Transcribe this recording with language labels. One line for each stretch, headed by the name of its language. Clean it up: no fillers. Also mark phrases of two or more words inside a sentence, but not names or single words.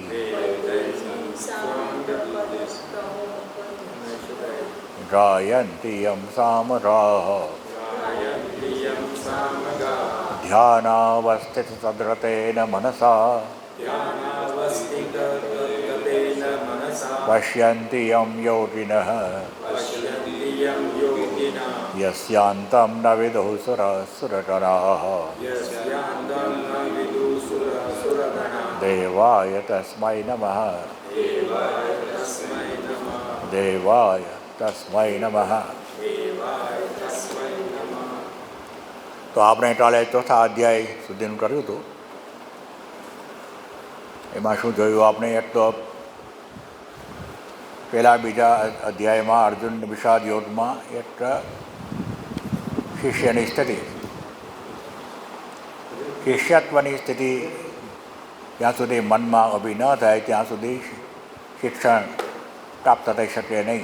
Sanskrit: गायन्ति यं सामगाः ध्यानावस्थिततद्रतेन मनसा पश्यन्ति यं योगिनः यस्यान्तं न विदुः सुरगणाः। देवाय तस्मै नमः देवाय तस्मै नमः।
Gujarati: તો આપણે કાલે ચોથા અધ્યાય સુધીનું કર્યું હતું. એમાં શું જોયું આપણે? એક તો પહેલાં બીજા અધ્યાયમાં અર્જુન વિષાદ યોગમાં એક શિષ્યની સ્થિતિ, શિષ્યત્વની સ્થિતિ જ્યાં સુધી મનમાં ઊભી ન થાય ત્યાં સુધી શિક્ષણ પ્રાપ્ત થઈ શકે નહીં.